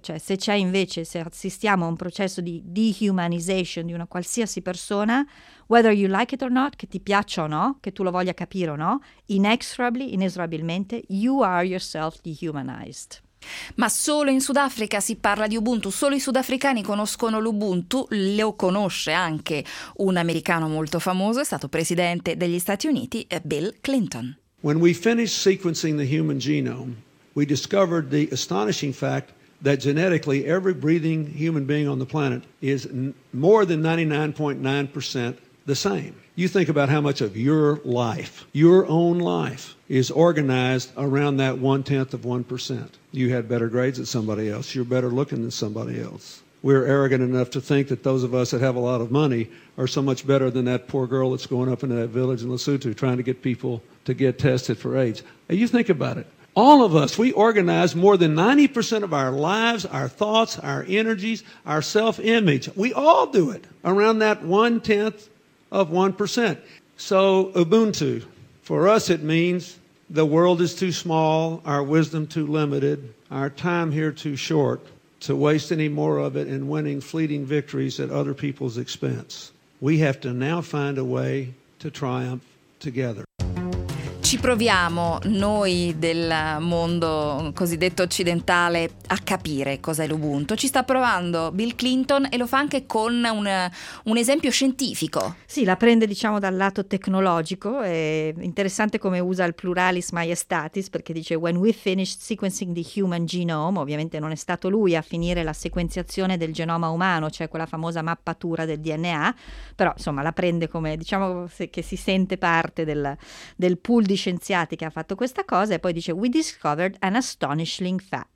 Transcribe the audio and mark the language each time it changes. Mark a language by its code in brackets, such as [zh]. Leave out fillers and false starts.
[it] Cioè, se c'è invece, se assistiamo a un processo di dehumanization di una qualsiasi persona, [en] whether you like it or not, [it] che ti piaccia o no, che tu lo voglia capire o no, inesorabilmente, [en] you are yourself dehumanized. [it] Ma solo in Sudafrica si parla di Ubuntu, solo i sudafricani conoscono l'Ubuntu, lo conosce anche un americano molto famoso, è stato presidente degli Stati Uniti, Bill Clinton. [en] When we finished sequencing the human genome, we discovered the astonishing fact that genetically every breathing human being on the planet is more than 99.9% the same. You think about how much of your life, your own life, is organized around that 0.1%. You had better grades than somebody else. You're better looking than somebody else. We're arrogant enough to think that those of us that have a lot of money are so much better than that poor girl that's going up into that village in Lesotho trying to get people to get tested for AIDS. You think about it. All of us, we organize more than 90% of our lives, our thoughts, our energies, our self-image. We all do it around that 0.1%. So Ubuntu, for us it means the world is too small, our wisdom too limited, our time here too short to waste any more of it in winning fleeting victories at other people's expense. We have to now find a way to triumph together. [it] Ci proviamo noi del mondo cosiddetto occidentale a capire cos'è l'Ubuntu. Ci sta provando Bill Clinton e lo fa anche con un esempio scientifico. Sì, la prende diciamo dal lato tecnologico. È interessante come usa il pluralis majestatis, perché dice [en] "When we finished sequencing the human genome", [it] ovviamente non è stato lui a finire la sequenziazione del genoma umano, cioè quella famosa mappatura del DNA, però insomma la prende come, diciamo, che si sente parte del pool di scienziati che ha fatto questa cosa. E poi dice [en] "We discovered an astonishing fact".